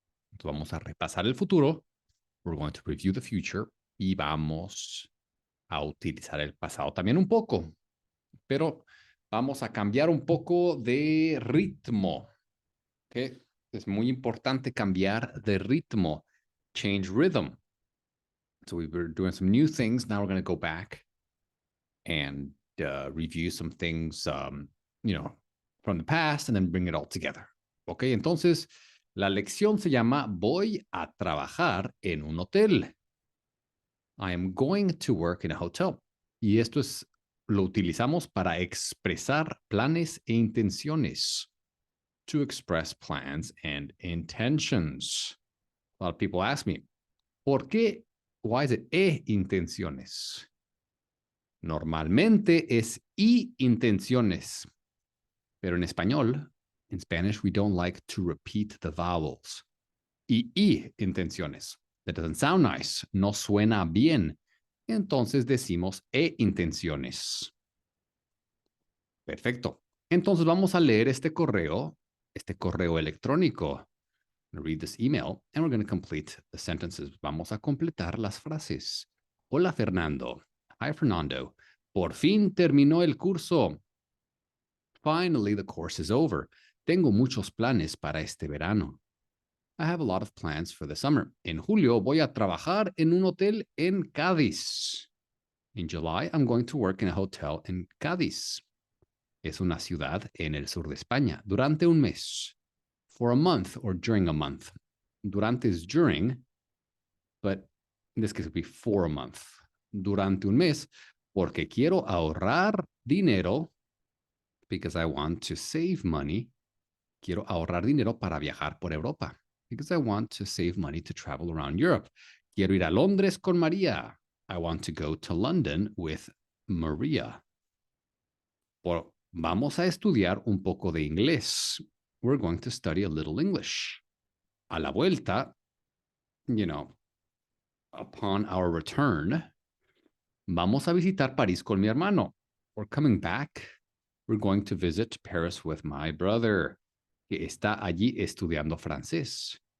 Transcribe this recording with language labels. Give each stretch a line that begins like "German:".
Spanish: Entonces vamos a repasar el futuro.
English: We're going to review the future
Spanish: y vamos a utilizar el pasado también un poco, pero vamos a cambiar un poco de ritmo. ¿Okay? Es muy importante cambiar de ritmo.
English: Change rhythm. So we were doing some new things. Now we're going to go back and review some things, from the past and then bring it all together.
Spanish: Ok, entonces la lección se llama Voy a trabajar en un hotel.
English: I am going to work in a hotel.
Spanish: Y esto lo utilizamos para expresar planes e intenciones.
English: To express plans and intentions. A lot of people ask me,
Spanish: ¿por qué?
English: Why is it intenciones?
Spanish: Normalmente es y intenciones, pero en español,
English: in Spanish, we don't like to repeat the vowels.
Spanish: Y intenciones.
English: That doesn't sound nice.
Spanish: No suena bien. Entonces decimos intenciones. Perfecto. Entonces vamos a leer este correo electrónico.
English: Read this email and we're going to complete the sentences.
Spanish: Vamos a completar las frases. Hola, Fernando.
English: Hi, Fernando.
Spanish: Por fin terminó el curso.
English: Finally, the course is over.
Spanish: Tengo muchos planes para este verano.
English: I have a lot of plans for the summer.
Spanish: En julio voy a trabajar en un hotel en Cádiz.
English: In July, I'm going to work in a hotel in Cádiz.
Spanish: Es una ciudad en el sur de España durante un mes.
English: For a month or during a month. Durante is during, but in this case it would be for a month.
Spanish: Durante un mes, porque quiero ahorrar dinero,
English: because I want to save money.
Spanish: Quiero ahorrar dinero para viajar por Europa,
English: because I want to save money to travel around Europe.
Spanish: Quiero ir a Londres con María.
English: I want to go to London with Maria.
Spanish: Vamos a estudiar un poco de inglés.
English: We're going to study a little English.
Spanish: A la vuelta,
English: upon our return,
Spanish: vamos a visitar París con mi hermano.
English: We're coming back. We're going to visit Paris with my brother,
Spanish: que está allí estudiando francés.